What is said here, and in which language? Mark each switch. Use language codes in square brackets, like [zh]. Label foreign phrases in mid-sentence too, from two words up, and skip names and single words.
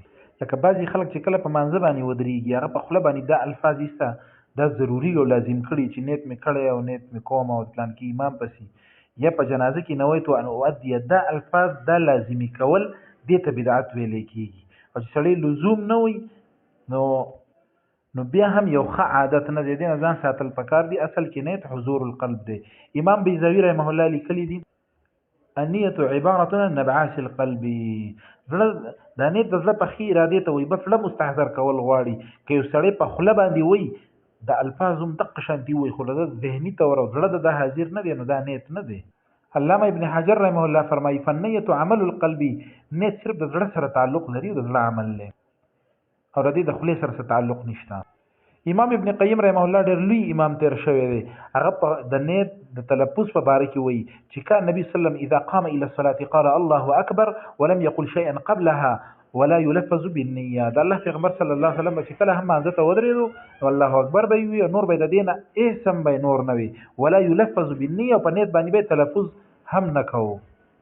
[ps] لکه بعضې خلک چې کله په مانځه باندې ودرېږي هغه په خوله باندې دا الفاظ ایسته دا ضروري او لازم کړي چې نیت مې کړی او نیت مې کوم او پلانکي امام پسې یا په جنازه کې [ar] نویت ان اؤدي، [ps] دا الفاظ دا لازمي کول دې ته بدعت ویلی کېږي. او چې سړی لزوم نه وي نو بیا هم یو ښه عادت نه دی، دې نه ځان ساتل پکار دي. اصل کې نیت [ar] حضور القلب [ps] دی. امام بیضاوي [ar] رحمه الله [ps] لیکلی دي [ar] النیت عبارة عن نبعاث القلب. [ps] دا نیت د زړه پخې ارادې ته وایي، بس زړه مستحضر کول غواړي. که یو سړی په خوله باندې وایي د الفاظ هم دقه شانتي وایي خو د ذهني طور او زړه د حاضر نه دی نو دا نیت نه دی. علامه ابن حجر [ar] رحمه الله [ps] فرمایي [ar] فالنیت عمل القلب، [ps] نیت صرف د زړه سره تعلق لري او د زړه عمل دی او د دې د خولې سره تعلق نشته. امام ابن قیم [ar] رحمه الله [ps] ډېر لوی امام تیر شوی دی، هغه په د نیت د تلفظ په باره کې وایي چې [ar] کان نبی صلی الله علیه وسلم اذا قام الى الصلاه قال الله اکبر ولم يقل شيئا قبلها ولا يلفظ بالنیه. [ps] د الله پیغمبر [ar] صلی الله علیه وسلم [ps] چې کله هم مانځه ته ودرېدو نو [ar] الله اکبر [ps] به وي، نور به د دې نه هېڅ هم به نور نه وي، [ar] ولا يلفظ بالنیه، [ps] په نیت باندې به تلفظ هم نه کوو.